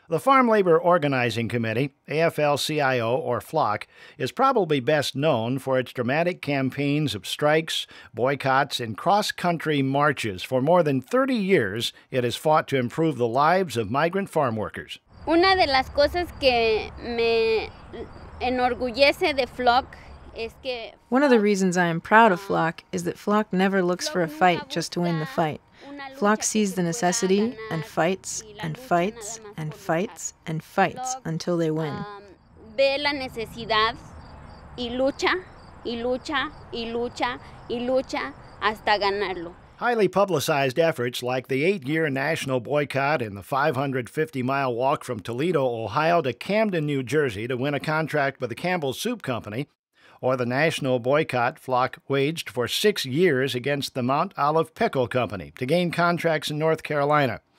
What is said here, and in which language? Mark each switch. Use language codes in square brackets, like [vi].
[en] The Farm Labor Organizing Committee, AFL-CIO or FLOC, is probably best known for its dramatic campaigns of strikes, boycotts, and cross-country marches. For more than 30 years, it has fought to improve the lives of migrant farm workers. [es] Una de las cosas que me enorgullece de FLOC es que... [en] One of the reasons I am proud of FLOC is that FLOC never looks for a fight just to win the fight. FLOC sees the necessity and fights and fights and fights and fights until they win. [es] Ve la necesidad y lucha y lucha y lucha y lucha hasta ganarlo. [en] Highly publicized efforts like the 8-year national boycott and the 550-mile walk from Toledo, Ohio to Camden, New Jersey to win a contract with the Campbell Soup Company, or the national boycott FLOC waged for 6 years against the Mount Olive Pickle Company to gain contracts in North Carolina.